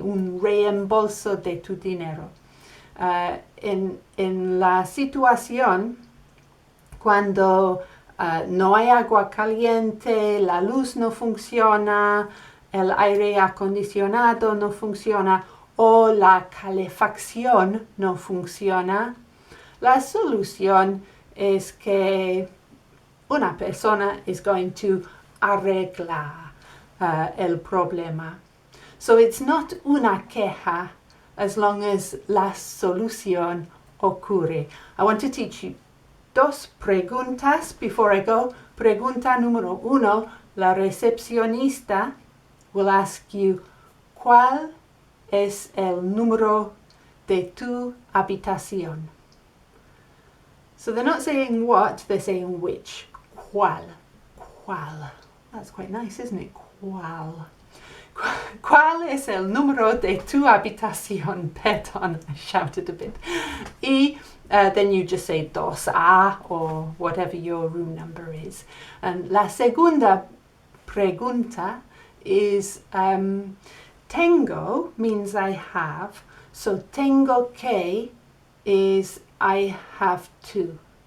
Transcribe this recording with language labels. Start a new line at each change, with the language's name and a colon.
Spanish: Un reembolso de tu dinero. En la situación, cuando no hay agua caliente, la luz no funciona, el aire acondicionado no funciona o la calefacción no funciona, la solución es que una persona
English: is going to
Spanish: arreglar el problema.
English: So it's not
Spanish: una queja
English: as long as
Spanish: la solución ocurre.
English: I want to teach you
Spanish: dos preguntas
English: before I go.
Spanish: Pregunta número uno, la recepcionista
English: will ask you,
Spanish: ¿cuál es el número de tu habitación?
English: So they're not saying what, they're saying which.
Spanish: ¿Cuál? ¿Cuál?
English: That's quite nice, isn't it?
Spanish: ¿Cuál? ¿Cuál es el número de tu habitación? Perdón,
English: I shouted a bit. Y then you just say 2A or whatever your room number is. And
Spanish: la segunda pregunta
English: is tengo means I have. So tengo que is I have to.